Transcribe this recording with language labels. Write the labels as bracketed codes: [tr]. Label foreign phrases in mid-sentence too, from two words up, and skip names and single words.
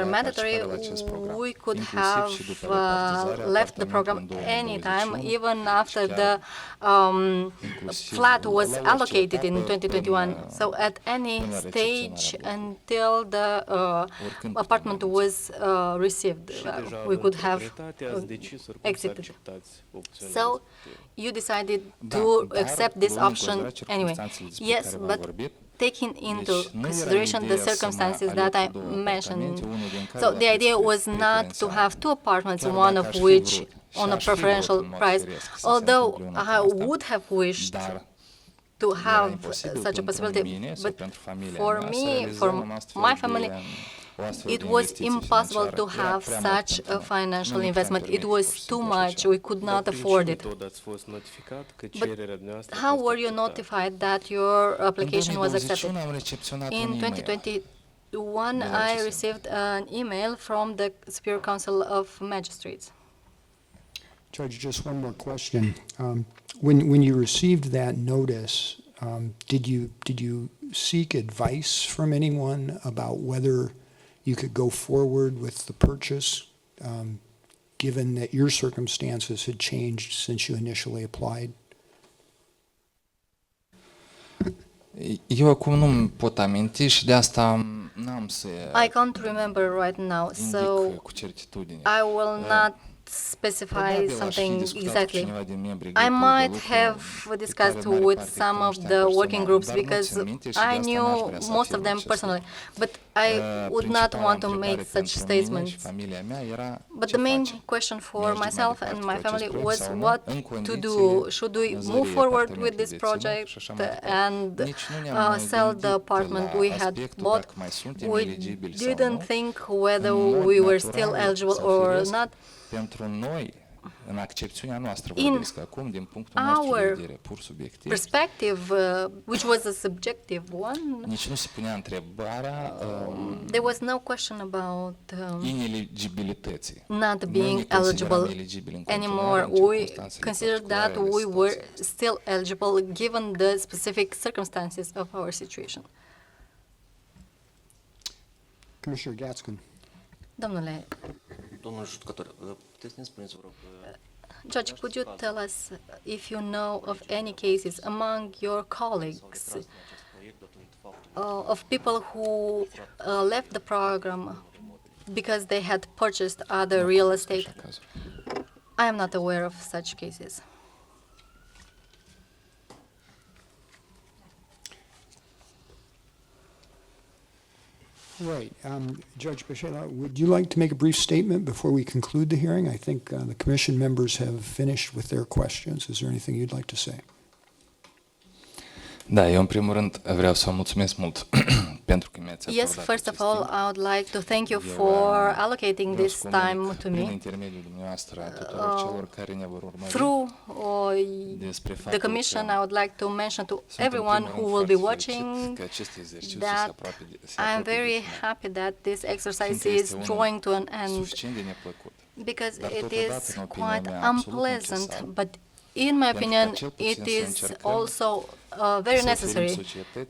[ro] a [en] mandatory. [ro] participa la acest program, [en] We could [ro] inclusiv [en] have [ro] și după repartizarea [en] left the program [ro] apartamentului în [en] anytime, [ro] 2021, [en] even after [ro] și [en] the [ro] chiar inclusiv [en] flat [ro] la [en] was [ro] orice [en] allocated in [ro] etapă [en] 2021. [ro] până- [en] So at any [ro] până la [en] stage [ro] recepționarea [en] until the [ro] Oricând [en] apartment [ro] putem [en] was received, [ro] Și deja [en] we [ro] având [en] could have [ro] proprietate, ați decis oricum să [en] exited. [ro] acceptați opțiunea [en] So [ro] respectivă. [en] you decided [ro] Da, [en] to [ro] dar [en] accept this [ro] luând în [en] option [ro] considerare [en] anyway. [ro] circumstanțele despre [en] Yes, [ro] care v-am [en] but [ro] vorbit, [en] taking into [ro] deci nu era [en] consideration the [ro] ideea să mă [en] circumstances [ro] aleg [en] that I [ro] cu două [en] mentioned. [ro] apartamente, unul din care [en] So [ro] la [en] the [ro] preț [en] idea was not to [ro] preferențial. [en] have two apartments, [ro] Chiar [en] one [ro] dacă [en] of [ro] aș fi [en] which [ro] vrut și [en] on a [ro] aș fi vrut [en] preferential [ro] în mod [en] price, [ro] firesc să se [en] although [ro] întâmple una [en] I [ro] ca asta, [en] would have wished [ro] dar [en] to [ro] era [en] have [ro] imposibil [en] such a [ro] pentru [en] possibility, [ro] mine sau [en] but [ro] pentru familia [en] for [ro] mea să [en] me, [ro] realizăm [en] for [ro] un astfel [en] my [ro] de- [en] family, [ro] o astfel [en] it [ro] de [en] was [ro] investiție [en] impossible [ro] financiară. [en] to [ro] Era [en] have [ro] prea mult [en] such [ro] pentru [en] a [ro] noi. [en] financial [ro] Nu ne puteam [en] investment. It [ro] permite [en] was [ro] pur și [en] too [ro] simplu așa [en] much. [ro] ceva. [en] We could [ro] Dar [en] not [ro] prin ce [en] afford it. [ro] metodă ați fost notificat că [en] But [ro] cererea dumneavoastră a [en] how [ro] fost [en] were you [ro] acceptată? [en] notified that your application was accepted? [ro] În 2021 am recepționat [en] In [ro] un e-mail. [en] 2021, [ro] Da, [en] I [ro] ce [en] received an email from the Superior Council of Magistrates. Judge, just one more question. When you received that notice, did you seek advice from anyone about whether you could go forward with the purchase, given that your circumstances had changed since you initially applied? [ro] Eu acum nu pot aminti și de asta n-am să [en] I can't remember right now, so [ro] indic cu certitudine. [en] I will not specify something exactly. I might have discussed with some of the working groups because I knew most of them personally, but I would not want to make such statements. But the main question for myself and my family was what to do. Should we move forward with this project and sell the apartment we had bought? We didn't think whether we were still eligible or not. [ro] În accepțiunea noastră, [en] In [ro] vorbesc acum, din punctul nostru de [en] our [ro] vedere pur subiectiv, [en] perspective, which was a subjective one, [ro] nici nu se punea întrebarea [en] there was no question about [ro] ineligibilității. [en] not [ro] Noi [en] being [ro] ne consideram [en] eligible [ro] eligibili în [en] anymore. [ro] continuare în [en] We [ro] circumstanțele [en] considered [ro] particulare [en] that [ro] ale [en] we were [ro] situației. [en] still eligible given the specific circumstances of our situation. Commissioner Gatskin. [ro] Domnule Domnul judecător, puteți să ne spuneți, vă rog, [en] Judge, could you tell us if you know of any cases among your colleagues of people who left the program because they had purchased other real estate? I am not aware of such cases. Right. Judge Beșelea, would you like to make a brief statement before we conclude the hearing? I think the commission members have finished with their questions. Is there anything you'd like to say? [ro] Da, eu în primul rând vreau să vă mulțumesc mult pentru că mi-ați acordat [en] Yes, first of [ro] acest [en] all, [ro] timp. [en] I would like to thank you for allocating [ro] Vreau [en] this [ro] să comunic [en] time to [ro] prin [en] me. [ro] intermediul dumneavoastră a tuturor celor care ne vor urmări [en] Through [ro] despre [en] the [ro] faptul [en] Commission, [ro] că [en] I would like to mention to [ro] sunt în [en] everyone [ro] primul [en] who [ro] rând [en] will be [ro] foarte fericit [en] watching [ro] că acest exercițiu [en] that [ro] se [en] I am [ro] apropie [en] very [ro] de final. [en] happy that this exercise [ro] Fiindcă [en] is [ro] este unul [en] drawing to an end [ro] suficient de neplăcut. [en] because [ro] Dar [en] it [ro] totodată, [en] is [ro] în opinia [en] quite [ro] mea, absolut [en] unpleasant, [ro] necesar. [en] but in my [ro] Pentru ca [en] opinion, [ro] cel puțin [en] it [ro] să [en] is [ro] încercăm [en] also very [ro] să oferim [en] necessary [ro] societății